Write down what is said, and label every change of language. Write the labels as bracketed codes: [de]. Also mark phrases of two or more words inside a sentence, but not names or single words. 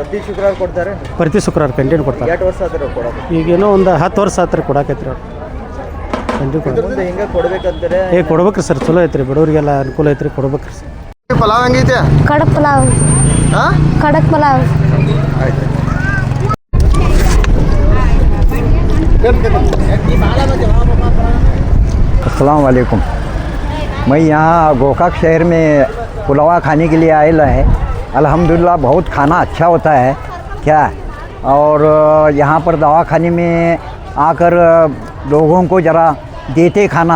[kn] ಪ್ರತಿ ಶುಕ್ರವಾರ ಕೊಡ್ತಾರೆ? ಪ್ರತಿ ಶುಕ್ರವಾರ ಕಂಟಿನ್ಯೂ ಕೊಡ್ತಾರೆ. 8 ವರ್ಷ ಆದ್ರೆ ಕೊಡೋದು? ಈಗೇನೋ ಒಂದು 10 ವರ್ಷ ಆತ್ರಿ ಕೊಡಾಕೈತ್ರಿ ಅವ್ರು. ಹಿಂಗೆ ಕೊಡ್ಬೇಕಂತಾರೆ? ಕೊಡ್ಬೇಕ್ರಿ ಸರ್. ಚಲೋ ಐತ್ರಿ, ಬಡವರಿಗೆಲ್ಲ ಅನುಕೂಲ ಐತ್ರಿ, ಕೊಡ್ಬೇಕ್ರಿ ಸರ್. ಪಲಾವ್ ಹೆಂಗೈತೆ? ಕಡಕ್ ಪಲಾವ್. ಹಾಂ ಕಡಕ್ ಪಲಾವ್. ಆಯ್ತು. [ar] السلام عليكم. [hi] मैं यहाँ गोकाक शहर में पुलावा खाने के लिए आया है। अल्हम्दुलिल्लाह बहुत खाना अच्छा होता है क्या। और यहाँ पर दवाखाने में आकर लोगों को ज़रा देते खाना।